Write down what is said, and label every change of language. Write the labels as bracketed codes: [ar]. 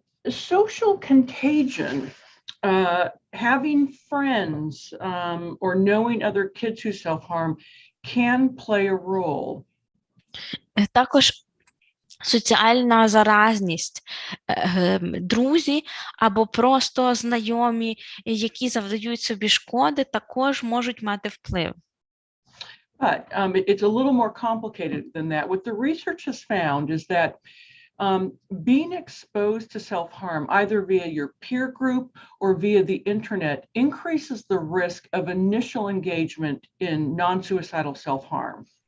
[en] social contagion, having friends or knowing other kids who self-harm can play a role. [uk] Також соціальна заразність, друзі або просто знайомі, які завдають собі шкоди, також можуть мати вплив. [en] But it's a little more complicated than that. What the research has found is that being exposed to self-harm, either via your peer group or via the internet, increases the risk of initial engagement in non-suicidal self-harm.